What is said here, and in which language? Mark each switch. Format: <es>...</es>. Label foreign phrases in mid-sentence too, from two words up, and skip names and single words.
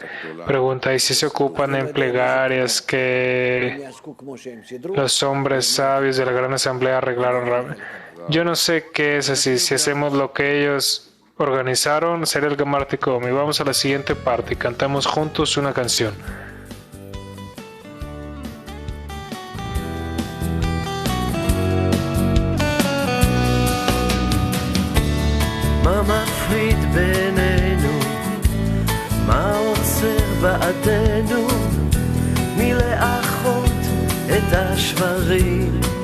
<es>Pregunta, ¿y si se ocupan en plegarias que los hombres sabios de la Gran Asamblea arreglaron? Yo no sé qué es así. Si hacemos lo que ellos organizaron, sería el Gamar Tikom. Y vamos a la siguiente parte y cantamos juntos una canción.</es> <he>מה מפריד בינינו? מה עוצר בעדנו מלאחות את השברים?</he>